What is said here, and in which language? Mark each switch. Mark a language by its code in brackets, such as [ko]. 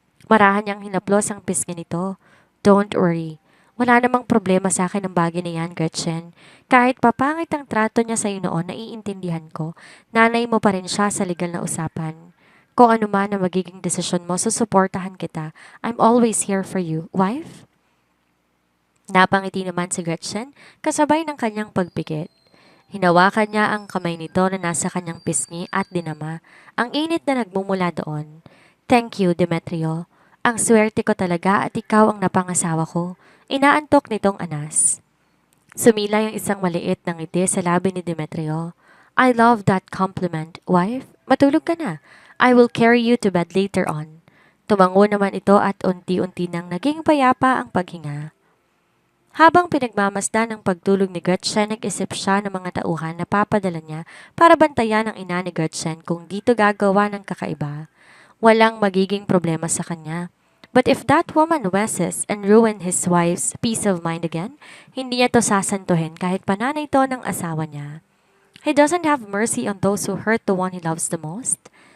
[tl] Marahan niyang hinaplos ang pisngi nito. [en] Don't worry. [tl] Wala namang problema sa akin ang bagay na yan, Gretchen. Kahit papangit ang trato niya sa iyo noon, naiintindihan ko. Nanay mo pa rin siya sa legal na usapan. Kung ano man ang magiging desisyon mo, susuportahan kita. [en] I'm always here for you, wife. [tl] Napangiti naman si Gretchen, kasabay ng kanyang pagpikit. Hinawakan niya ang kamay nito na nasa kanyang pisngi at dinama. Ang init na nagmumula doon. [en] Thank you, [tl] Demetrio. Ang swerte ko talaga at ikaw ang napangasawa ko. Inaantok nitong anas. Sumila yung isang maliit na ngiti sa labi ni Demetrio. [en] I love that compliment, wife. [tl] Matulog ka na. [en] I will carry you to bed later on. [tl] Tumango naman ito at unti-unti nang naging payapa ang paghinga. Habang pinagmamasdan ng pagtulog ni Gretchen, nag-isip siya ng mga tauhan na papadala niya para bantayan ang ina ni Gretchen kung dito gagawa ng kakaiba. Walang magiging problema sa kanya. [en] But if that woman wesses and ruin his wife's peace of mind again, [tl] hindi niya to sasantuhin kahit pananay to ng asawa niya. [en] He doesn't have mercy on those who hurt the one he loves the most.